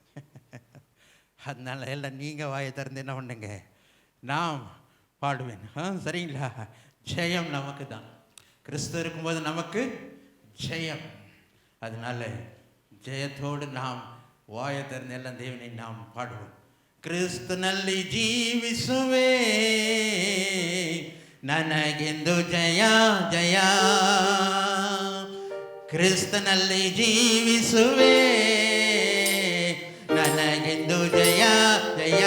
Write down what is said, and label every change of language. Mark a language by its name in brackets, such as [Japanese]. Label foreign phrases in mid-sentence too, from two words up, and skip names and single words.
[Tamil] அதனால எல்லாம் நீங்கள் வாயை திறந்து என்ன பண்ணுங்க? நாம் பாடுவேன். சரிங்களா? ஜெயம் நமக்கு தான். கிறிஸ்து இருக்கும்போது நமக்கு ஜெயம். அதனால ஜெயத்தோடு நாம் வாயை திறந்து எல்லாம் தேவனை நாம் பாடுவோம். [Kannada] ಕ್ರಿಸ್ತನಲ್ಲಿ ಜೀವಿಸುವೆ, ನನಗೆಂದು ಜಯ ಜಯ. ಕ್ರಿಸ್ತನಲ್ಲಿ ಜೀವಿಸುವೆ, ನನಗೆಂದು ಜಯ ಜಯ.